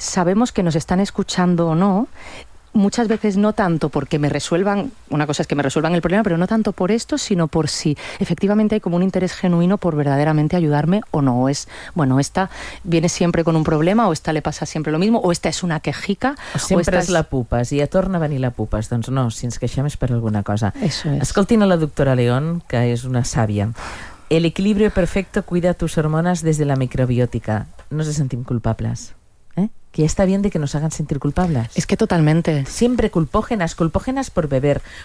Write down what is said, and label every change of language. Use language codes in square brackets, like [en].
[es] Sabemos que nos están escuchando o no. Muchas veces no tanto porque me resuelvan, una cosa es que me resuelvan el problema, pero no tanto por esto, sino por si efectivamente hay como un interés genuino por verdaderamente ayudarme o no. O es, bueno, esta viene siempre con un problema, o esta le pasa siempre lo mismo, o esta es una quejica. [ca] Sempre és la pupes, i ja torna a venir la pupes. Doncs no, si ens queixem és per alguna cosa. [es] Eso es. [ca] Escoltin a la doctora León, que és una sàvia. [es] El equilibrio perfecto cuida tus hormonas desde la microbiótica. No se sentim culpables. Y está bien de que nos hagan sentir culpables. Es que totalmente. Siempre culpógenas por beber.